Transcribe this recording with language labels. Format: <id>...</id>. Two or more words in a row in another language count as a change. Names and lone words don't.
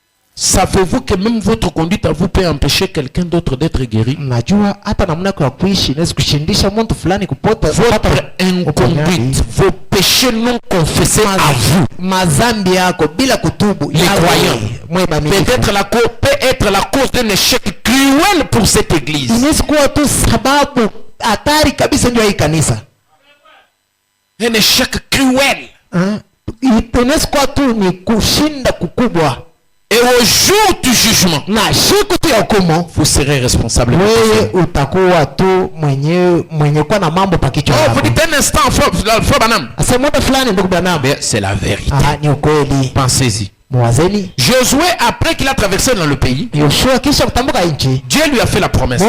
<fr>Savez-vous que même votre conduite à vous peut empêcher quelqu'un d'autre d'être guéri?</fr> <sw>Najua hata namna yako ya kuishi inaweza kushindisha mtu fulani kupata</sw> <fr>votre inconduite, vos péchés non confessés à vous,</fr> <sw>mazambi yako bila kutubu,</sw> <fr>les croyants, peut être la cause d'un échec cruel pour cette église.</fr> <sw>Inaweza kuwa tu sababu hatari kabisa ndio hii kanisa.</sw> <fr>Un échec cruel.</fr> <sw>Inaweza kuwa tu ni kushinda kukubwa.</sw> <fr>Et au jour du jugement, vous serez responsable. Vous dites un instant, c'est la vérité. Pensez-y. Josué, après qu'il a traversé dans le pays, Dieu lui a fait la promesse.</fr>